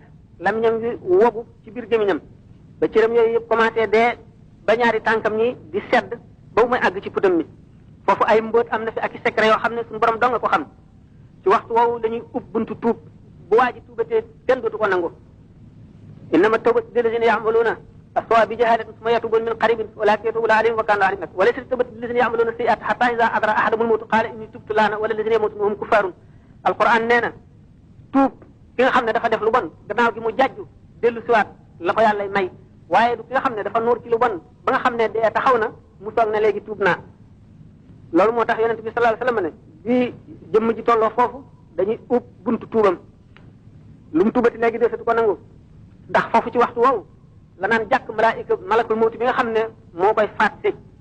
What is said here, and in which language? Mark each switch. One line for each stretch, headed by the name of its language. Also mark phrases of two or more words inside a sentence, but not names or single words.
Wolof: lamiñam wi wogu ci biir gémiñam ba cëram yooyu yëpp commencé dee ba ñaari tànkam ñi di sedd ba mu may àgg ci putam mi foofu ay mbóot am na fi ak i secret yoo xam ne suñu borom dong nga ko xam ci waxtu woowu dañuy ub buntu tuub bu waa ji tuubatee kenn dootu ko nangu
Arabic: إنما التوبة للذين يعملون السوء بجهالة ثم يتوبون من قريب أولئك يتوب عليهم وكان عليم وليست التوبة للذين يعملون السيئات حتى إذا حضر أحدهم الموت قال إني تبت الآن ولا الذين يموتون وهم كفار
Wolof: alquran nee na tuub ki nga xam ne dafa def lu bon gannaaw gi mu jàjju dellu siwaat la ko yàlla may waaye du ki nga xam ne dafa nuur ci lu bon ba nga xam ne dee taxaw na mu soog ne léegi tuub naa loolu moo tax yonent bi
Arabic: صلى الله عليه وسلم
Wolof: ne bi jëmm ji tolloo foofu dañuy ub buntu tuubam lu mu tuubati léegi desatu ko nangu ndax foofu ci waxtu woowu la naan jàkk
Arabic: ملك الموت
Wolof: bi nga xam ne moo koy faat si